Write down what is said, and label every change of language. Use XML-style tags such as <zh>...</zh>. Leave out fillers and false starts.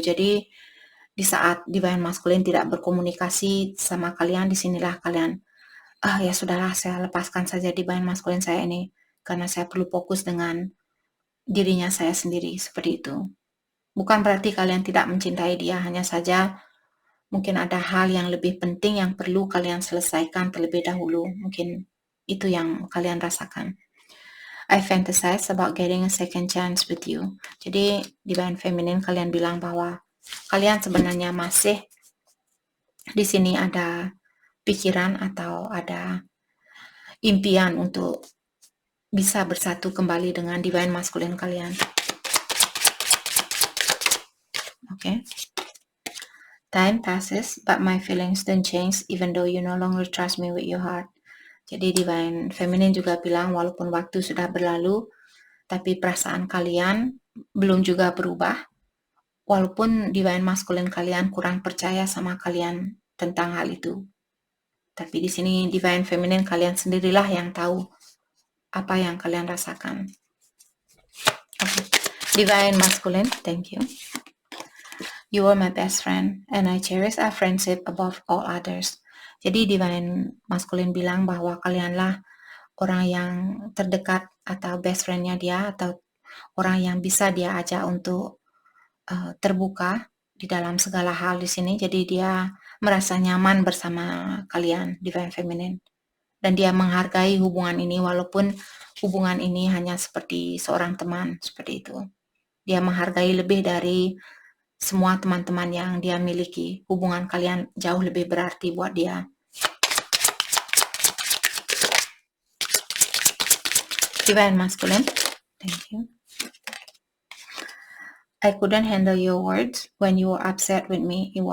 <id>Jadi di saat Divine Masculine tidak berkomunikasi sama kalian, disinilah kalian, ya sudahlah, saya lepaskan saja Divine Masculine saya ini, karena saya perlu fokus dengan dirinya saya sendiri, seperti itu. Bukan berarti kalian tidak mencintai dia, hanya saja mungkin ada hal yang lebih penting yang perlu kalian selesaikan terlebih dahulu. Mungkin itu yang kalian rasakan.</id> <en>I fantasize about getting a second chance with you.</en> <id>Jadi Divine Feminine kalian bilang bahwa kalian sebenarnya masih di sini ada pikiran atau ada impian untuk bisa bersatu kembali dengan Divine Masculine kalian. Okay.</id> <en>Time passes, but my feelings don't change even though you no longer trust me with your heart.</en> <id>Jadi Divine Feminine juga bilang walaupun waktu sudah berlalu, tapi perasaan kalian belum juga berubah. Walaupun Divine Masculine kalian kurang percaya sama kalian tentang hal itu. Tapi di sini Divine Feminine kalian sendirilah yang tahu apa yang kalian rasakan. Okay.</id> <en>Divine Masculine, thank you. You are my best friend, and I cherish our friendship above all others.</en> <id>Jadi Divine Masculine bilang bahwa kalianlah orang yang terdekat atau best friend-nya dia, atau orang yang bisa dia ajak untuk terbuka di dalam segala hal di sini. Jadi dia merasa nyaman bersama kalian, Divine Feminine. Dan dia menghargai hubungan ini walaupun hubungan ini hanya seperti seorang teman, seperti itu. Dia menghargai lebih dari semua teman-teman yang dia miliki. Hubungan kalian jauh lebih berarti buat dia.</id> <en>Divine Masculine, thank you. I couldn't handle your words when you were upset with me.</en>